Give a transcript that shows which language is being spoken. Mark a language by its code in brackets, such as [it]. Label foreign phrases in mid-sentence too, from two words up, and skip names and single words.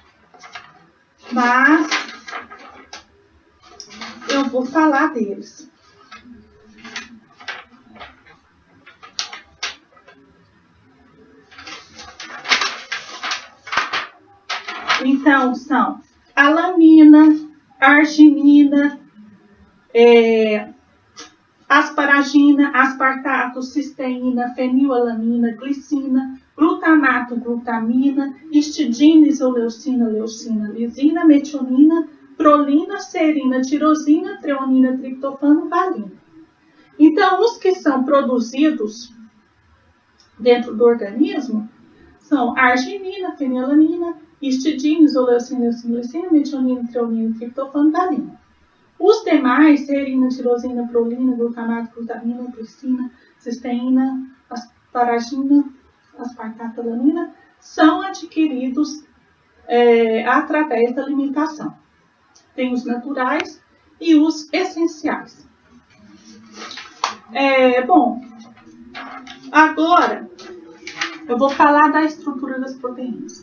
[pt] Mas eu vou falar deles. Então, são alanina, arginina, asparagina, aspartato, cisteína, fenilalanina, glicina, glutamato, glutamina, histidina, isoleucina, leucina, lisina, metionina, prolina, serina, tirosina, treonina, triptofano, valina. Então, os que são produzidos dentro do organismo são arginina, fenilalanina, histidina, isoleucina, leucina, lisina, metionina, treonina, triptofano, valina. Os demais, serina, tirosina, prolina, glutamato, glutamina, glicina, cisteína, asparagina, aspartato, alanina, são adquiridos através da alimentação. Tem os naturais e os essenciais. Bom, agora eu vou falar da estrutura das proteínas.